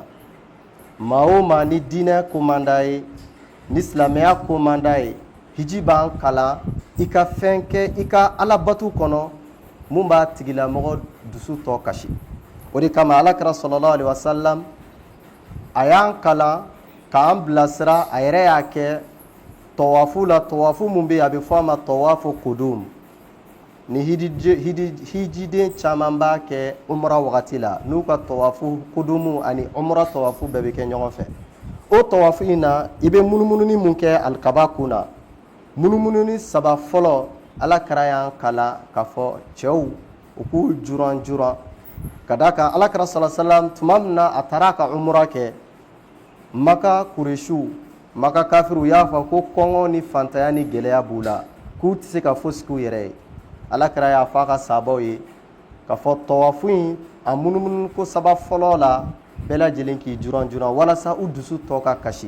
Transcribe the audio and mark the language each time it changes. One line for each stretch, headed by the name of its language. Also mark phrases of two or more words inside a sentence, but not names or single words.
Bambara: Maa o maa ni diinɛ komanda ye, ni silamɛya komanda ye, hiji b'an kalan i ka fɛn kɛ i ka alabatu kɔnɔ mun b'a tigilamɔgɔ dusu tɔ kasi. O de kama alakira
Arabic: sallallahu alaihi wasallam
Bambara: a y'an kalan k'an bilasira, a yɛrɛ y'a kɛ tawafu la. Tawafu mun bɛ yen a bɛ fɔ a ma tawafu kudum. Ni hijiden caman b'a kɛ umra wagati la, n'u ka tawafu kudumu ani umra tawafu bɛɛ bɛ kɛ ɲɔgɔn fɛ. O tawafu in na i bɛ munumununi mun kɛ alikaba kun na, munumununi saba fɔlɔ alakira y'an kalan k'a fɔ cɛw u k'u juran ka d'a kan alakira
Arabic: sallallahu alaihi wasallam
Bambara: tuma min na a taara a ka umra kɛ, Maka kureshiw, Maka kafiriw y'a fɔ ko kɔngɔ ni fantanya ni gɛlɛya b'u la, k'u tɛ se ka fosi k'u yɛrɛ ye. Alakira y'a fɔ a ka sahabaw ye k'a fɔ tawafu in a munumunu ko saba fɔlɔ la bɛɛ lajɛlen k'i juran walasa u dusu tɔ ka kasi.